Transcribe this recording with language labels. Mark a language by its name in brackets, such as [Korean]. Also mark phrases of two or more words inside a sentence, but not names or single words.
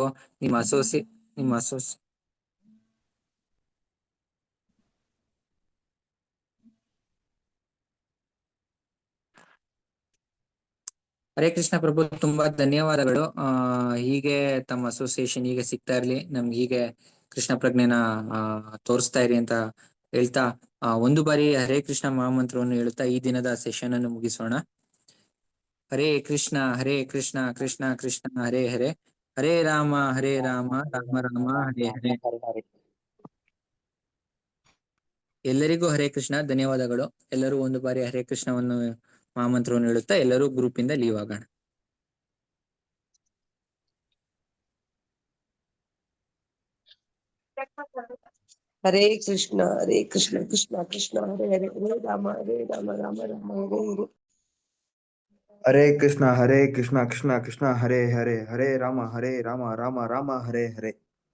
[Kannada] ನಿಮ್ಮ ಅಸೋಸಿ ಹರೇ ಕೃಷ್ಣ ಪ್ರಭು, ತುಂಬಾ ಧನ್ಯವಾದಗಳು. ಹೀಗೆ ತಮ್ಮ ಅಸೋಸಿಯೇಷನ್ ಹೀಗೆ ಸಿಗ್ತಾ ಇರ್ಲಿ, ನಮ್ಗೆ ಹೀಗೆ ಕೃಷ್ಣ ಪ್ರಜ್ಞೆನ ತೋರಿಸ್ತಾ ಇರಿ ಅಂತ ಹೇಳ್ತಾ ಒಂದು ಬಾರಿ ಹರೇ ಕೃಷ್ಣ ಮಹಾಮಂತ್ರವನ್ನು ಹೇಳುತ್ತಾ ಈ ದಿನದ ಸೆಷನ್ ಅನ್ನು ಮುಗಿಸೋಣ. [Sanskrit] ಹರೇ ಕೃಷ್ಣ ಕೃಷ್ಣ ಕೃಷ್ಣ ಹರೇ ಹರೇ, ಹರೇ ರಾಮ ರಾಮ ರಾಮ ಹರೇ ಹರೇ. [Kannada] ಎಲ್ಲರಿಗೂ ಹರೇ ಕೃಷ್ಣ. ಧನ್ಯವಾದಗಳು. ಎಲ್ಲರೂ ಒಂದು ಬಾರಿ ಹರೇ ಕೃಷ್ಣವನ್ನು ಮಹಾಮಂತ್ರವನ್ನು ಹೇಳುತ್ತಾ ಎಲ್ಲರೂ ಗ್ರೂಪ್ ಇಂದ ಲೀವ್ ಆಗೋಣ. [Sanskrit] ಹರೇ ಕೃಷ್ಣ ಕೃಷ್ಣ ಕೃಷ್ಣ ಹರೇ ಹರೇ, ಹರೇ ರಾಮ ರಾಮ ರಾಮ ಹರೇ ಹರೇ. ಹರೇ ಕೃಷ್ಣ ಕೃಷ್ಣ ಕೃಷ್ಣ ಹರೇ ಹರೇ, ಹರೇ ರಾಮ ರಾಮ ರಾಮ ಹರೇ ಹರೇ.